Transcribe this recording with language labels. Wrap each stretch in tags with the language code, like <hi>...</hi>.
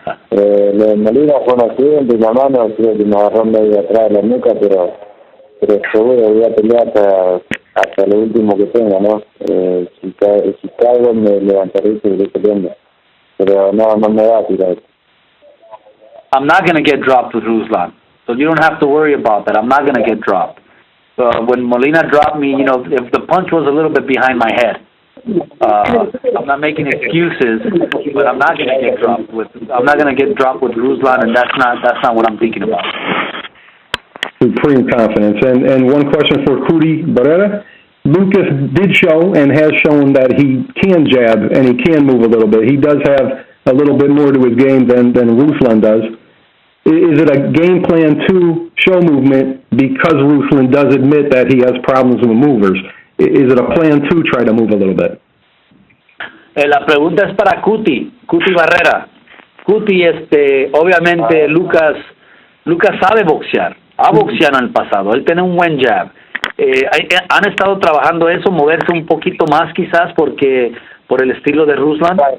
<es>Lo de Molina fue un accidente y la mano creo que me agarró medio atrás de la nuca, pero seguro voy a pelear hasta lo último que tenga, ¿no? Si caigo me levantaré y seguiré peleando, pero no me va a tirar.</es> <en>I'm not going to get dropped with Ruslan, so you don't have to worry about that. I'm not going to get dropped. When Molina dropped me, if the punch was a little bit behind my head, I'm not making excuses, but I'm not going to get dropped with Ruslan, and that's not what I'm thinking about. Supreme confidence. And one question for Cudi Barrera. Lucas did show and has shown that he can jab and he can move a little bit. He does have a little bit more to his game than Ruslan does. Is it a game plan to show movement because Ruslan does admit that he has problems with movers? Is it a plan to try to move a little bit?</en> <es>La pregunta es para Cuti Barrera. Cuti, obviamente Lucas sabe boxear, ha boxeado en el pasado, él tiene un buen jab. ¿Han estado trabajando eso, moverse un poquito más quizás por el estilo de Ruslan?</es>